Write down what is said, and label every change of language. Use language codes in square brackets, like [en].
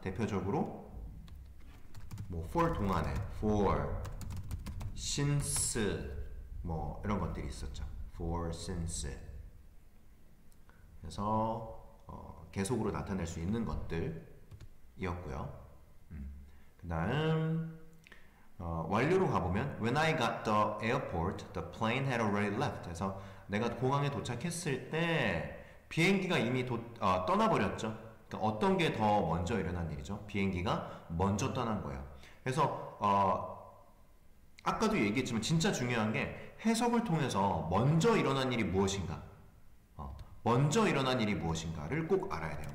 [ko] 대표적으로 뭐 for 동안에 for, since 뭐 이런 것들이 있었죠. for, since 그래서 계속으로 나타낼 수 있는 것들이었고요. 그 다음 완료로 가보면 [en] When I got the airport, the plane had already left. [ko] 그래서 내가 공항에 도착했을 때 비행기가 이미 떠나버렸죠. 그러니까 어떤 게 더 먼저 일어난 일이죠? 비행기가 먼저 떠난 거예요. 그래서 아까도 얘기했지만 진짜 중요한 게 해석을 통해서 먼저 일어난 일이 무엇인가, 먼저 일어난 일이 무엇인가를 꼭 알아야 돼요.